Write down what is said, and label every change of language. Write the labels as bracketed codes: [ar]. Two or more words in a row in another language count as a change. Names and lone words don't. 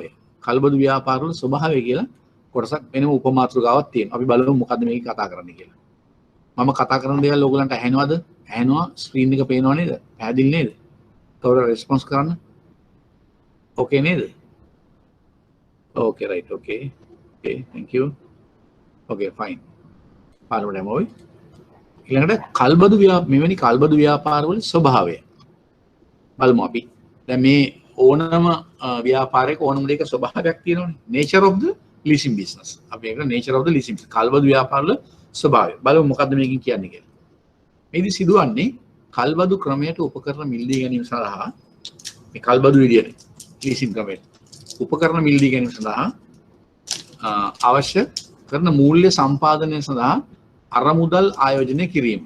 [si] කල්බදු ව්‍යාපාරවල ස්වභාවය කියලා කොටසක් වෙනම උපමාතෘකාවක් තියෙනවා. අපි බලමු මොකද්ද මේක කතා කරන්නේ කියලා. මම කතා කරන දේවල් ඕගලන්ට ඇහෙනවද? ඇහෙනවා. ස්ක්‍රීන් එක පේනව නේද? පැහැදිලි නේද? කවුරු රෙස්පොන්ස් කරන්න? ඕකේ නේද? [en] okay right okay. ඕකේ thank you. okay fine. [si] පාරවල යමු. ඊළඟට කල්බදු මෙවැනි කල්බදු ව්‍යාපාරවල ස්වභාවය බලමු අපි. දැන් මේ ඕනම ව්‍යාපාරයක ඕනම දෙයක ස්වභාවයක් තියෙනවනේ. [en] nature of the leasing business. [si] අපි ඒක [en] nature of the leasing business. [si] කල්බදු ව්‍යාපාරවල ස්වභාවය. බලමු මොකද්ද මේකෙන් කියන්නේ කියලා. මේදි සිදුවන්නේ කල්බදු ක්‍රමයට උපකරණ මිලදී ගැනීම සඳහා මේ කල්බදු විදියට leasing ක්‍රමයට උපකරණ මිලදී ගැනීම සඳහා අවශ්‍ය කරන මූල්‍ය සම්පාදනය සඳහා අරමුදල් ආයෝජනය කිරීම.